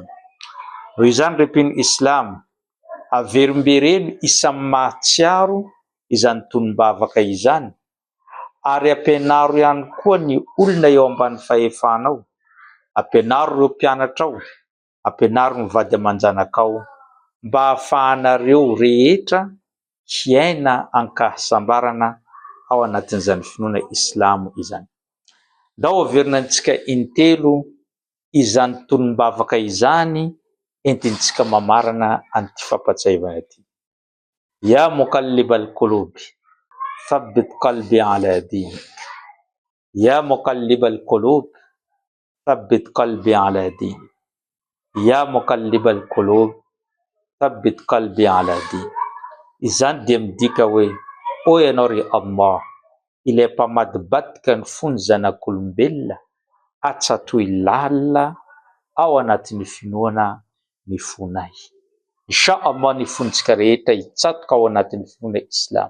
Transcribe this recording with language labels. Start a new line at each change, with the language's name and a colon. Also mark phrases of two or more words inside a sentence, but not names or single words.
Malagasy: Noho izany rempino Islam, averimbereno isan'ny mahatsiaro izany tonom-bavaka izany ary ampianaro ihany koa ny olona eo ambany fahefanao, ampianaro ireo mpianatrao, ampianaro ny vady aman-janakao mba ahafahanareo rehetra hiaina ankahasambarana ao anatin'izany finoana Islam izany. Ndao averina antsika intelo izany tonom-bavaka izany entintsika mamarana an'ity fampatsiahivana ity.
Arabic: يا مقلب القلوب ثبت قلبي على دينك. يا مقلب القلوب ثبت قلبي على دينك. يا مقلب القلوب ثبت قلبي على دينك.
Malagasy: Izany dia midika hoe, o ianao ry Allah, ilay mpamadibadika ny fony zanak'olombelona, atsatoy lalina ao anatin'ny finoana ny fonay.
Arabic: إن شاء الله
Malagasy: ny fontsika rehetra hitsatoka ao anatin'ny finoana Islam.